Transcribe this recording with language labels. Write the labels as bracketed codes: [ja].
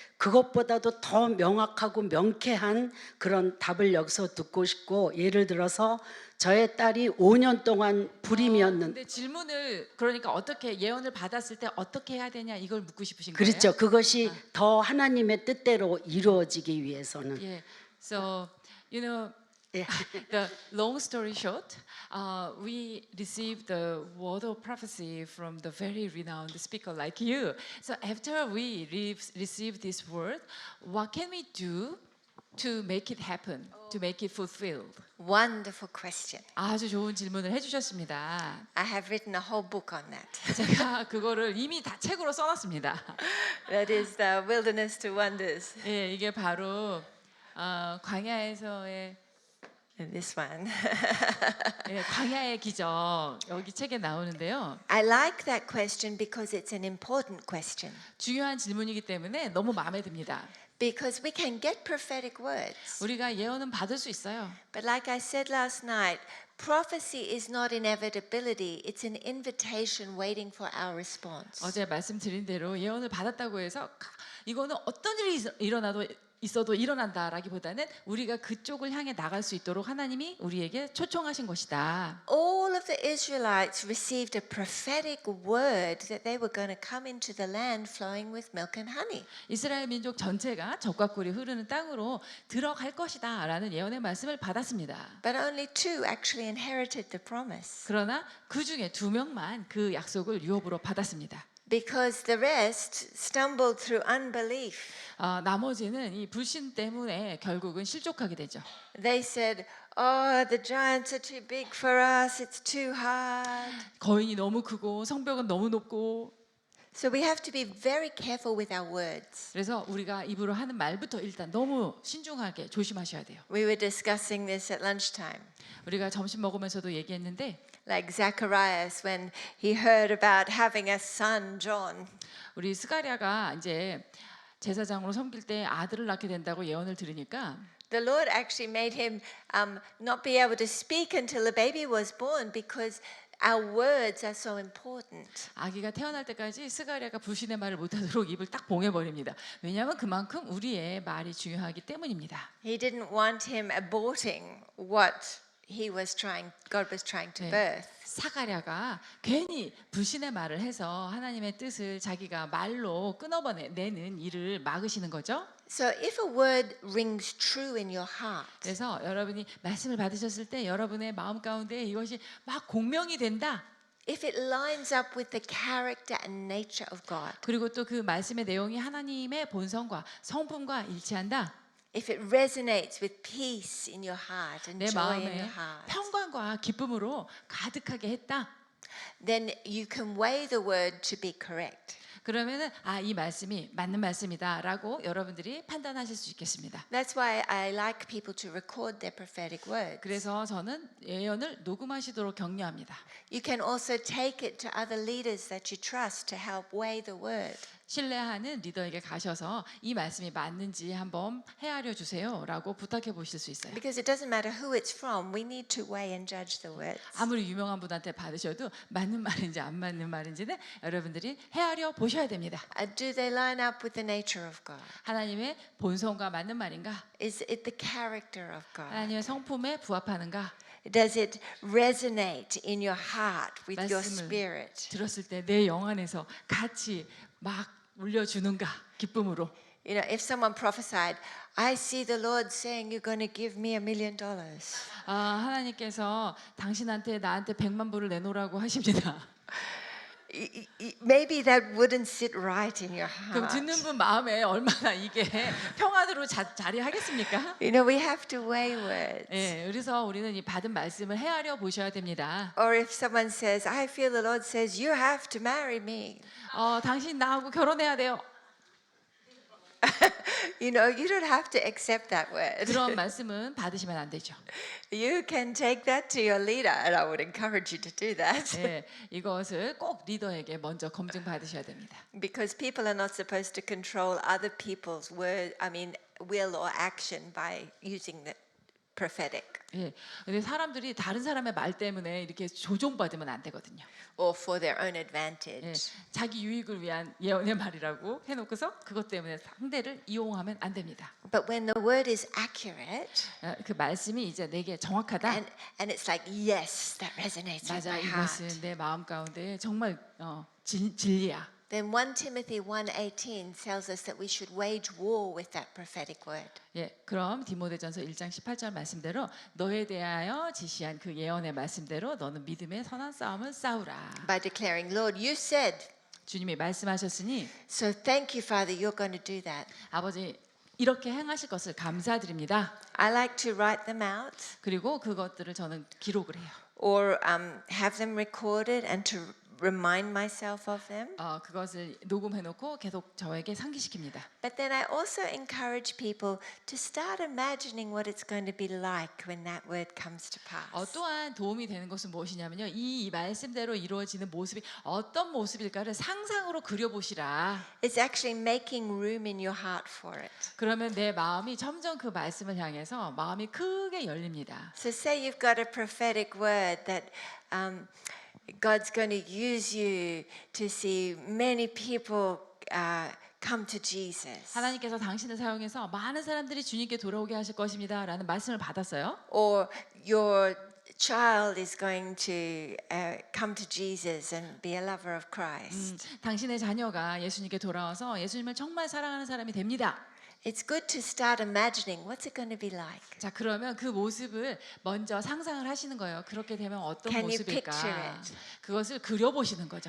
[ko] 그것보다도 더 명확하고 명쾌한 그런 답을 여기서 듣고 싶고 예를 들어서 저의 딸이 5년 동안 불임이었는데 근데 질문을 그러니까 어떻게 예언을 받았을 때 어떻게 해야 되냐 이걸 묻고 싶으신 거예요? 그렇죠. 그것이 더 하나님의 뜻대로 이루어지기 위해서는 [en] Yeah. So, you know, [ko] 예. [en] the long story short, we received the word of prophecy from the very renowned speaker like you. So after we received this word, what can we do to make it happen, to make it fulfilled? Wonderful question. [ko] 아주 좋은 질문을 해주셨습니다. [en] I have written a whole book on that. [ko] 제가 그거를 이미 다 책으로 써놨습니다. [en] That is the Wilderness to Wonders. [ko] 예, 이게 바로 광야에서의 [en] This one. [ko] 예, 광야의 기적 여기 책에 나오는데요. [en] I like that question because it's an important question. [ko] 중요한 질문이기 때문에 너무 마음에 듭니다. [en] Because we can get prophetic words. [ko] 우리가 예언은 받을 수 있어요. [en] But like I said last night, prophecy is not inevitability. It's an invitation waiting for our response. [ko] 어제 말씀드린 대로 예언을 받았다고 해서 이거는 어떤 일이 있어도 일어난다라기보다는 우리가 그쪽을 향해 나갈 수 있도록 하나님이 우리에게 초청하신 것이다. [en] All of the Israelites received a prophetic word that they were going to come into the land flowing with milk and honey. [ko] 이스라엘 민족 전체가 젖과 꿀이 흐르는 땅으로 들어갈 것이다라는 예언의 말씀을 받았습니다. [en] But only two actually inherited the promise. [ko] 그러나 그 중에 2명만 그 약속을 유업으로 받았습니다. [en] Because the rest stumbled through unbelief. [ko] 나머지는 이 불신 때문에 결국은 실족하게 되죠. [en] They said, "Oh, the giants are too big for us. It's too hard." [ko] 거인이 너무 크고 성벽은 너무 높고 [en] So we have to be very careful with our words. [ko] 그래서 우리가 입으로 하는 말부터 일단 너무 신중하게 조심하셔야 돼요. [en] We were discussing this at lunchtime. [ko] 우리가 점심 먹으면서도 얘기했는데 [en] Like Zacharias when he heard about having a son, John. [ko] 우리 스가랴가 이제 제사장으로 섬길 때 아들을 낳게 된다고 예언을 들으니까 [en] The Lord actually made him not be able to speak until the baby was born because our words are so important. [ko] 아기가 태어날 때까지 스가랴가 불신의 말을 못하도록 입을 딱 봉해버립니다. 왜냐하면 그만큼 우리의 말이 중요하기 때문입니다. [en] He didn't want him aborting what God was trying to birth. [ko] 사가랴가 괜히 불신의 말을 해서 하나님의 뜻을 자기가 말로 끊어내는 일을 막으시는 거죠. [en] So if a word rings true in your heart, [ko] 그래서 여러분이 말씀을 받으셨을 때 여러분의 마음 가운데 이것이 막 공명이 된다. [en] if it lines up with the character and nature of God, [ko] 그리고 또 그 말씀의 내용이 하나님의 본성과 성품과 일치한다. [en] if it resonates with peace in your heart and [ko] 내 [en] joy in [ko] 마음에 [en] your heart, [ko] 평강과 기쁨으로 가득하게 했다. [en] then you can weigh the word to be correct. [ko] 그러면은 이 말씀이 맞는 말씀이다라고 여러분들이 판단하실 수 있겠습니다. [en] That's why I like people to record their prophetic words. [ko] 그래서 저는 예언을 녹음하시도록 격려합니다. [en] You can also take it to other leaders that you trust to help weigh the word. [ko] 신뢰하는 리더에게 가셔서 이 말씀이 맞는지 한번 헤아려 주세요라고 부탁해 보실 수 있어요. [en] Because it doesn't matter who it's from, we need to weigh and judge the words. [ko] 아무리 유명한 분한테 받으셔도 맞는 말인지 안 맞는 말인지는 여러분들이 헤아려 보셔야 됩니다. [en] Do they line up with the nature of God? [ko] 하나님의 본성과 맞는 말인가? [en] Is it the character of God? [ko] 하나님의 성품에 부합하는가? [en] Does it resonate in your heart with your [ko] 말씀을 [en] spirit? [ko] 들었을 때 내 영 안에서 같이 막 울려주는가? 기쁨으로. [en] You know, if someone prophesied, I see the Lord saying you're going to give me $1 million. [ko] 하나님께서 당신한테 나한테 100만 불을 내놓으라고 하십니다. [en] Maybe that wouldn't sit right in your [ko] 그럼 [en] heart. [ko] 듣는 분 마음에 얼마나 이게 평안으로 자리하겠습니까? [en] You know, we have to weigh words. [ko] 예, 그래서 우리는 이 받은 말씀을 헤아려 보셔야 됩니다. [en] Or if someone says, I feel the Lord says, you have to marry me. [ko] 당신 나하고 결혼해야 돼요. [en] You know, you don't have to accept that word. [ko] 그런 말씀은 받으시면 안 되죠. [en] You can take that to your leader, and I would encourage you to do that. [ko] 예, 이것을 꼭 리더에게 먼저 검증 받으셔야 됩니다. [en] Because people are not supposed to control other people's will or action by using the prophetic [ko] 예, 근데 사람들이 다른 사람의 말 때문에 이렇게 조종받으면 안 되거든요. [en] or for their own [ko] 예, [en] advantage. [ko] 자기 유익을 위한 예언의 말이라고 해놓고서 그것 때문에 상대를 이용하면 안 됩니다. [en] But when the word is accurate [ko] 그 말씀이 이제 내게 정확하다. [en] and it's like, yes, that resonates with [ko] 맞아, [en] my heart. [ko] 이것은 내 마음 가운데 정말 진리야. [en] Then 1 Timothy 1:18 tells us that we should wage war with that prophetic word. [ko] 예, 그럼 디모데전서 1장 18절 말씀대로 너에 대하여 지시한 그 예언의 말씀대로 너는 믿음의 선한 싸움을 싸우라. [en] By declaring, Lord, you said, [ko] 주님이 말씀하셨으니 [en] so thank you, Father, you're going to do that. [ko] 아버지 이렇게 행하실 것을 감사드립니다. [en] I like to write them out [ko] 그리고 그것들을 저는 기록을 해요. [en] or have them recorded and to remind myself of them. [ko] 그것을 녹음해 놓고 계속 저에게 상기시킵니다. [en] But then I also encourage people to start imagining what it's going to be like when that word comes to pass. [ko] 또한 도움이 되는 것은 무엇이냐면요. 이 말씀대로 이루어지는 모습이 어떤 모습일까를 상상으로 그려보시라. [en] It's actually making room in your heart for it. [ko] 그러면 내 마음이 점점 그 말씀을 향해서 마음이 크게 열립니다. [en] So say you've got a prophetic word that God's going to use you to see many people come to Jesus. [ko] 하나님께서 당신을 사용해서 많은 사람들이 주님께 돌아오게 하실 것입니다라는 말씀을 받았어요. [en] Or your child is going to come to Jesus and be a lover of Christ. [ko] 당신의 자녀가 예수님께 돌아와서 예수님을 정말 사랑하는 사람이 됩니다. [en] It's good to start imagining what's it going to be like. [ko] 자, 그러면 그 모습을 먼저 상상을 하시는 거예요. 그렇게 되면 어떤 [en] Can you [ko] 모습일까? [en] picture it? [ko] 그것을 그려보시는 거죠.